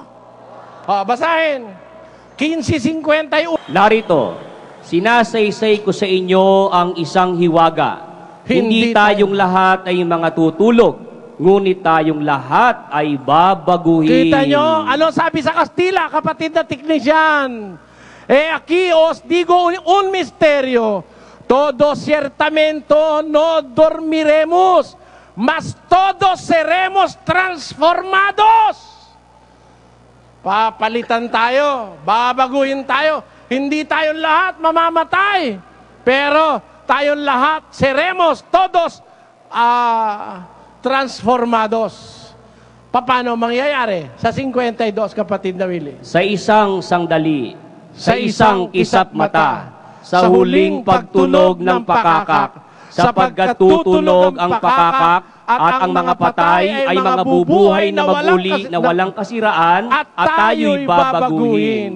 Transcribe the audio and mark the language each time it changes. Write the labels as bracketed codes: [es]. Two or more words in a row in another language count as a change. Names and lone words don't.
[tl] Basahin. 15:51. Narito, sinasaysay ko sa inyo ang isang hiwaga. Hindi tayong lahat ay mga tutulog. ngunit tayong lahat ay babaguhin. Kita nyo? Ano sabi sa Kastila, kapatid na teknisyan? [es] Aquí os digo un misterio. Todos ciertamente no dormiremos, mas todos seremos transformados. [tl] Papalitan tayo, babaguhin tayo. Hindi tayong lahat mamamatay, pero tayong lahat [es] seremos todos transformados. [tl] Paano mangyayari? Sa 52, kapatid na Willie. Sa isang sandali, sa isang kisap mata, sa huling pagtunog ng pakakak, sapagkat tutunog ang pakakak at ang mga patay ay mga bubuhay na maguli na walang kasiraan at tayo'y babaguhin.